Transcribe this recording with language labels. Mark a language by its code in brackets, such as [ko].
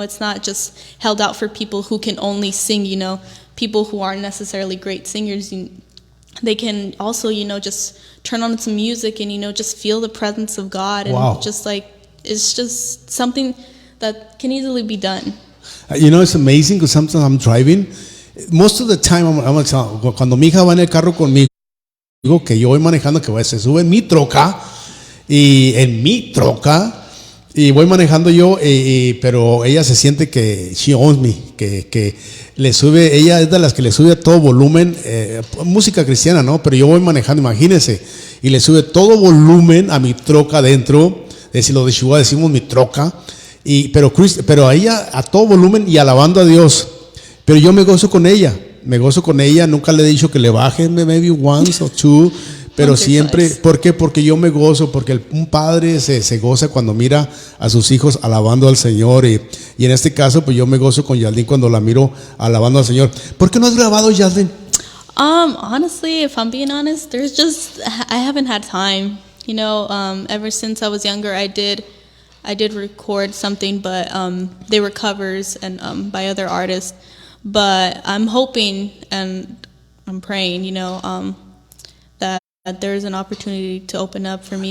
[en] It's not just held out for people who can only sing, you know. People who aren't necessarily great singers, they can also, you know, just turn on some music and, you know, just feel the presence of God. And wow. Just like, it's just something that can easily be done. You know, it's amazing because sometimes I'm driving. Most of the time, [es] cuando mi hija va en el carro conmigo, que yo voy manejando, que se sube en mi troca, y en mi troca. Y voy manejando yo, pero ella se siente que [en] she owns me, [es] que le sube, ella es de las que le sube a todo volumen, música cristiana, ¿no? Pero yo voy manejando, imagínense, y le sube todo volumen a mi troca adentro, lo de Chihuahua decimos mi troca, pero a ella a todo volumen y alabando a Dios. Pero yo me gozo con ella, nunca le he dicho que le bajen, [en] maybe once or two. [es] Pero siempre, ¿por qué? Porque yo me gozo, porque un padre se goza cuando mira a sus hijos alabando al Señor y en este caso pues yo me gozo con Jazlyn cuando la miro alabando al Señor. ¿Por qué no has grabado, Jazlyn? [en] Honestly, if I'm being honest, I haven't had time. You know, ever since I was younger, I did record something, but they were covers and by other artists. But I'm hoping and I'm praying, you know, that there's an opportunity to open up for me.